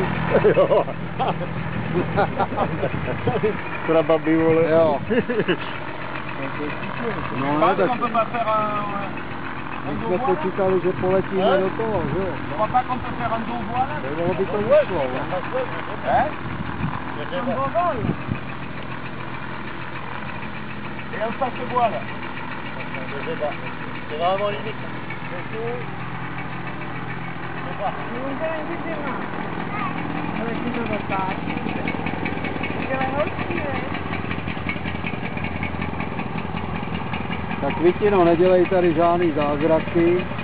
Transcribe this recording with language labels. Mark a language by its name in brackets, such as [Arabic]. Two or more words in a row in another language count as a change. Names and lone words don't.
[Czech] Jo. Krababy, vole. Jo. No, ne, tak... My jsme počítali, že poletíme do toho, že jo? Bylo by to vyšlo, [French] Et on passe le bois là. C'est vraiment limite. [Czech] Tak Květino, nedělej tady žádný zázraky.